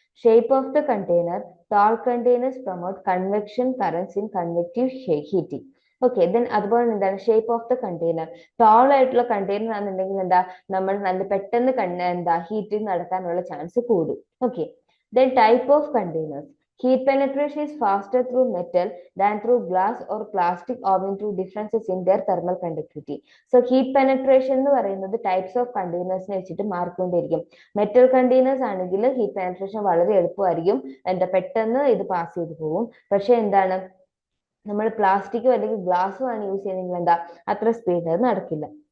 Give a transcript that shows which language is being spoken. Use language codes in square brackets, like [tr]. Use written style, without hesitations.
[en] Shape of the container. Tall containers promote convection currents in convective heating. [ml] Okay, then അതുപോലെ എന്താണ്, [en] Shape of the container. [ml] Tall ആയിട്ടുള്ള container ആണെന്നുണ്ടെങ്കിൽ നമ്മൾ നല്ല പെട്ടെന്ന് ഹീറ്റിംഗ് നടക്കാനുള്ള ചാൻസ് കൂടും. Okay, then [en] Type of containers. Heat penetration is faster through metal than through glass or plastic owing to differences in their thermal conductivity. So heat penetration [ml] എന്ന് പറയുന്നത് types of കണ്ടെയ്നേഴ്സിനെ വെച്ചിട്ട് മാറിക്കൊണ്ടിരിക്കും. മെറ്റൽ കണ്ടെയ്നേഴ്സ് ആണെങ്കിൽ heat penetration വളരെ എളുപ്പമായിരിക്കും, എന്താ പെട്ടെന്ന് ഇത് പാസ് ചെയ്ത് പോകും. പക്ഷെ എന്താണ് നമ്മൾ പ്ലാസ്റ്റിക്കോ അല്ലെങ്കിൽ ഗ്ലാസ്സോ ആണ് യൂസ് ചെയ്യുന്നതെങ്കിൽ എന്താ അത്ര സ്പീഡ് അത് നടക്കില്ല.